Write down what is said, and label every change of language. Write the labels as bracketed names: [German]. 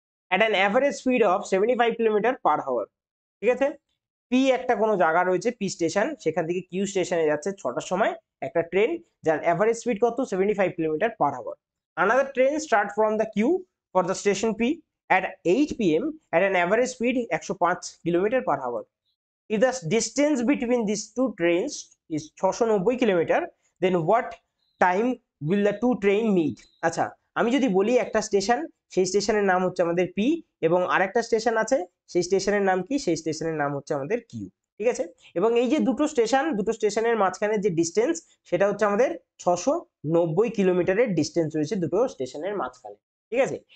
[English] at an average speed of 75 kilometre per hour, [Bangla] ঠিক আছে? P একটা কোনো জায়গা রয়েছে, পি স্টেশন, সেখান থেকে কিউ স্টেশনে যাচ্ছে 6টার সময় একটা ট্রেন, যার অ্যাভারেজ স্পিড কত, 75 kilometre per hour. [English] Another train start from the Q for the station P at 8 p.m. at an average speed 105 kilometre per hour. If the distance between these two trains is 690 kilometre, then what time will the two train meet? [Bangla] আচ্ছা, আমি যদি বলি একটা station, সেই স্টেশনের নাম হচ্ছে আমাদের পি, এবং আরেকটা স্টেশন আছে, সেই স্টেশনের নাম কি, সেই স্টেশনের নাম হচ্ছে আমাদের কিউ, ঠিক আছে? এবং এই যে দুটো স্টেশনের মাঝখানে যে ডিস্টেন্স, সেটা হচ্ছে আমাদের 690 কিলোমিটারের ডিস্টেন্স রয়েছে দুটো স্টেশনের মাঝখানে, ঠিক আছে?